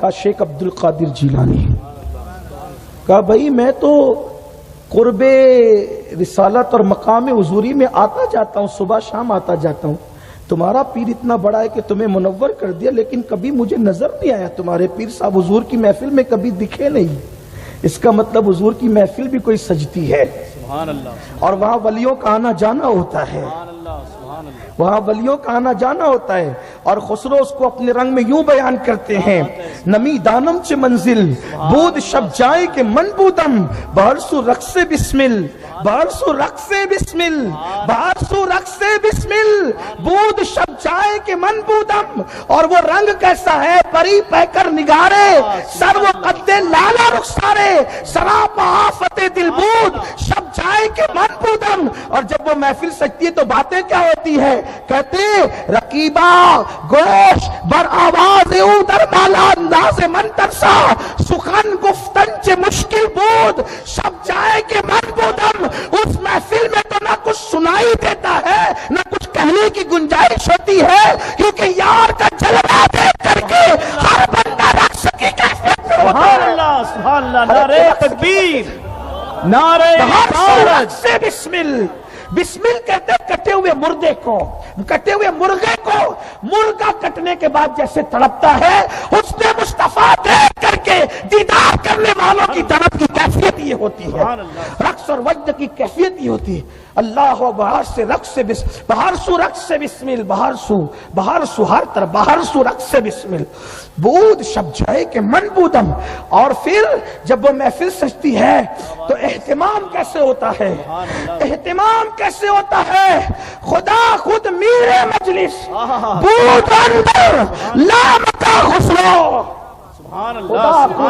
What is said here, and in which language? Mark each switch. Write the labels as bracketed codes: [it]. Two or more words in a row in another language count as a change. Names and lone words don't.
[ur] کہا شیخ عبد القادر جیلانی۔ کہا بھئی میں تو قرب رسالت اور مقام حضوری میں آتا جاتا ہوں، صبح شام آتا جاتا ہوں، تمہارا پیر اتنا بڑا ہے کہ تمہیں منور کر دیا، لیکن کبھی مجھے نظر نہیں آیا تمہارے پیر صاحب حضور کی محفل میں کبھی دکھے نہیں۔ اس کا مطلب حضور کی محفل بھی کوئی سجتی ہے، [ar] سبحان اللہ، [ur] اور وہاں ولیوں کا آنا جانا ہوتا ہے، [ar] سبحان اللہ، سبحان اللہ، [ur] وہاں ولیوں کا آنا جانا ہوتا ہے۔ اور خسرو اس کو اپنے رنگ میں یوں بیان کرتے ہیں، [fa] نمی دانم چ منزل بود شب جائے کے من بودم، بہرسو رقص بسمل، بہرسو رقص بسمل، بہرسو رقص بسمل، بود شب جائے کے من بودم۔ [ur] اور وہ رنگ کیسا ہے؟ [fa] پری پہ کر نگارے، سر وہ قد لالا رخسارے، سراپا آفت دل بود، شب جائے کے من بودم۔ [ur] اور جب وہ محفل سجتی ہے تو باتیں کیا ہوتی ہے؟ [fa] کہتے رقیبہ گوش بر آواز او در بالا انداز من ترسا، سخن گفتن چے مشکل بود، شب جائے کے من بودم۔ [ur] اس محفل میں تو نہ کچھ سنائی دیتا ہے، نہ کچھ کہنے کی گنجائش ہوتی ہے، کیونکہ یار کا جلوہ دیکھ کر کے ہر بندہ رقص کی کیفیت میں ہوتا ہے۔ [ar] سبحان اللہ، سبحان اللہ، [ur] نعرہ تکبیر، نعرہ رسالت، سے بسمل، بسمل کہتے ہیں کٹے ہوئے مردے کو، کٹے ہوئے مرغے کو مرغا کٹنے کے بعد جیسے تڑپتا ہے، حسن مصطفیٰ دیکھ کر کے دیدار کرنے والوں کی طرف کی کیفیت یہ ہوتی ہے، رقص اور وجد کی کیفیت یہ ہوتی ہے۔ [fa] اللہ بہار سے رقص سے بہار سو رقص سے بسمل، بہار سو ہر طرف بہار سو رقص سے بسمل، بود شب جائے کے من بودم۔ [ur] اور پھر جب وہ محفل سجتی ہے تو اہتمام کیسے ہوتا ہے؟ اہتمام کیسے ہوتا ہے؟ [fa] خدا خود میر مجلس، بود اندر لامکا خسرو۔ [ar] سبحان اللہ، [ur] خدا [ar] سبحان